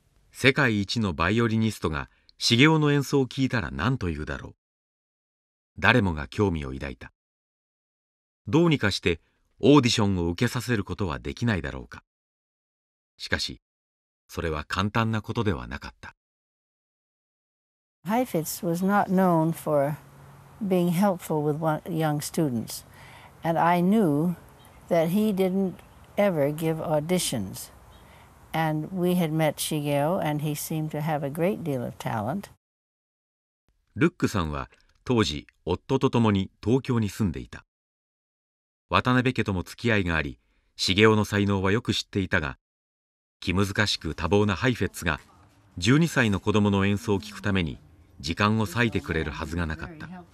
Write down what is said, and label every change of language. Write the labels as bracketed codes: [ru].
[ja] 世界一のバイオリニストが重雄の演奏を聞いたら何と言うだろう。誰もが興味を抱いた。どうにかしてオーディションを受けさせることはできないだろうか。しかしそれは簡単なことではなかった。 [en] Heifetz was not known for being helpful with young students, and I knew that he didn't ever give auditions. And we had met Shigeo, and he seemed to have a great deal of talent. [ja] ルックさんは当時夫と共に東京に住んでいた。渡辺家とも付き合いがあり、重雄の才能はよく知っていたが、気難しく多忙なハイフェッツが12歳の子供の演奏を聞くために時間を割いてくれるはずがなかった。